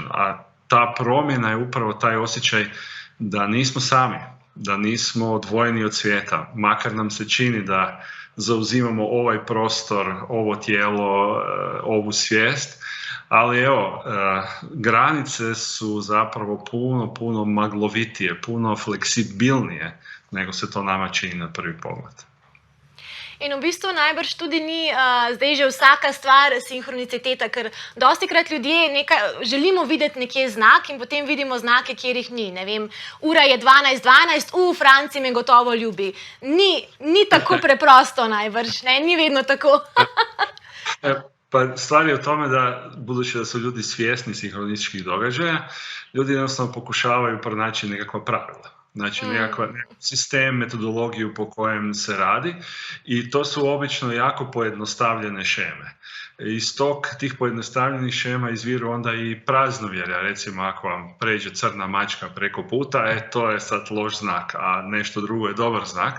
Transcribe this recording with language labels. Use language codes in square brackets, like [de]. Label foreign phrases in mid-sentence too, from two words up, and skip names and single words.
[hr] A ta promjena je upravo taj osjećaj da nismo sami, da nismo odvojeni od svijeta, makar nam se čini da zauzimamo ovaj prostor, ovo tijelo, ovu svijest, Ali evo, granice su zapravo puno maglovitije, puno fleksibilnije nego se to nama čini na prvi pogled. [sl] In v bistvu najbrž tudi ni zdaj že vsaka stvar sinhroniciteta, ker dostikrat ljudje želimo videti nekje znak in potem vidimo znake, kjer jih ni. Ne vem, ura je 12:12, Franci me gotovo ljubi. Ni tako preprosto najbrž, ne? Ni vedno tako. [hr] Pa stvar je u tome da, budući da su ljudi svjesni sinhronističkih događaja, ljudi jednostavno pokušavaju pronaći nekakva pravila. Znači nekakav sistem, metodologiju po kojem se radi i to su obično jako pojednostavljene šeme. Iz tih pojednostavljenih šema izviru onda i praznovjerja, recimo ako vam pređe crna mačka preko puta, to je sad loš znak, a nešto drugo je dobar znak.